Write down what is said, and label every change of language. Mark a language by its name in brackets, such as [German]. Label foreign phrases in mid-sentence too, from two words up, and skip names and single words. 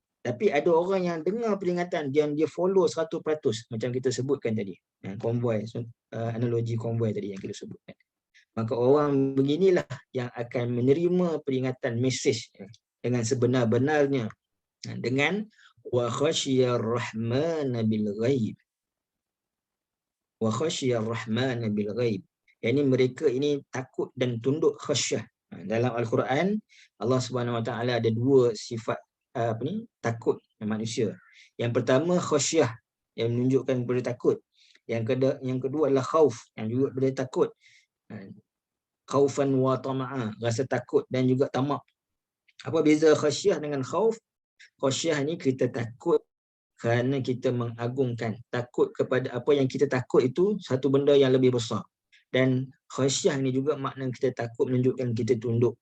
[Malay] Tapi ada orang yang dengar peringatan dan dia follow 100%, macam kita sebutkan tadi. Konvoi, analogi konvoi tadi yang kita sebutkan. Maka orang beginilah yang akan menerima peringatan mesej dengan sebenar-benarnya, dengan [Arabic] وخشي الرحمن بالغيب. وخشي الرحمن بالغيب. [Malay] Yani mereka ini takut dan tunduk khasyah. Dalam Al-Quran Allah [Arabic] سبحانه وتعالى [Malay] ada dua sifat takut manusia. Yang pertama khasyah, yang menunjukkan kepada takut. Yang kedua adalah khauf, yang juga boleh takut. [Arabic] خوفا وطمعا, [Malay] rasa takut dan juga tamak. Apa beza khasyah dengan khauf? Khasyah ni kita takut kerana kita mengagungkan, takut kepada apa yang kita takut itu satu benda yang lebih besar. Dan khasyah ni juga makna kita takut menunjukkan kita tunduk.